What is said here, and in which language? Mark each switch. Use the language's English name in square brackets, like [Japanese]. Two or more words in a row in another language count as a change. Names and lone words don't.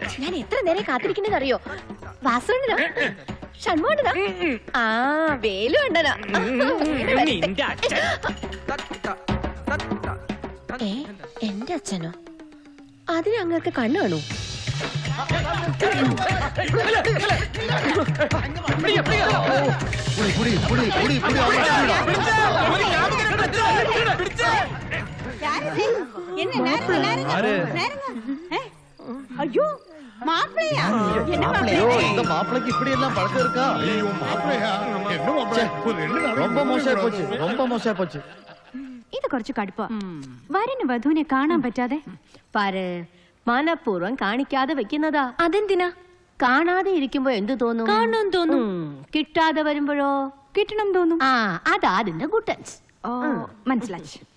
[Malayalam] ഞാൻ എത്ര നേരം കാത്തിരിക്കുന്നത് അറിയോ? വാസുണ്ണനാ, ഷൺമോഹനാ, ആ വേലു അണ്ണനാ. എന്റെ അച്ഛനോ? അതിന് അങ്ങക്ക് കണ്ണു കാണൂ? [Tamil] ஐயோ மாப்பிள்ளையா? இந்த மாப்பிளைக்கு இப்படி எல்லாம் பழக்கம் இருக்கா? ரொம்ப மோசம் போச்சு, ரொம்ப மோசம் போச்சு. [Malayalam] ഇത് കുറച്ച് കടുപ്പ. വരന് വധുവിനെ കാണാൻ പറ്റാതെ പാര് മനഃപൂർവ്വം കാണിക്കാതെ വെക്കുന്നതാ. അതെന്തിനാ? കാണാതെ ഇരിക്കുമ്പോ എന്ത് തോന്നും? കാണണം തോന്നും. കിട്ടാതെ വരുമ്പോഴോ? കിട്ടണം തോന്നും. ആ അതാ അതിന്റെ ഗുട്ടൻസ്. ഓ മനസ്സിലായി.